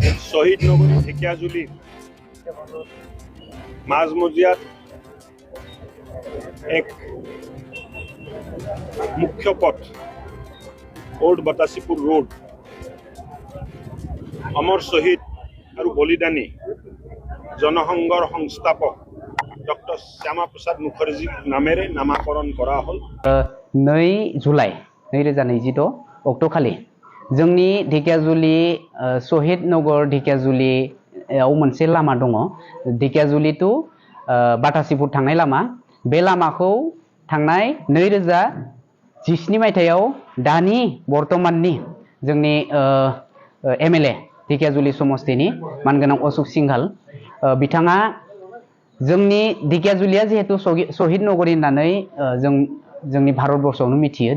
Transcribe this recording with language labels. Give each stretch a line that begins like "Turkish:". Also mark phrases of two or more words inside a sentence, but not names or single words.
Assamese: শহীদ নগরী ঢেকিয়াজুলি মাঝমজিয়াত এক মুখ্য পথ ওল্ড বাতাসীপুর রোড অমর শহীদ আর বলিদানী জনসংঘর সংস্থাপক ডক্টর শ্যামা প্রসাদ মুখার্জি নামেৰে নামাকৰণ কৰা হল।
Bodo: 2 जुलाइ 2026 अक्ट'खालि जोंनि ढेकियाजुलि शहीद नगर ढेकियाजुलियाव मोनसे लामा दङ। ढेकियाजुलि टु बाटासीपुर थांनाय लामा। बे लामाखौ थांनाय 2017 मायथाइयाव दानि बर्तमाननि जोंनि एमएलए ढेकियाजुलि समस्तिनि मानगोनां अशोक सिंघाल बिथाङा जोंनि ढेकियाजुलिया जिहेतु शहीद नगरी होननानै जोंनि भारतवर्षआवनो मिथियो।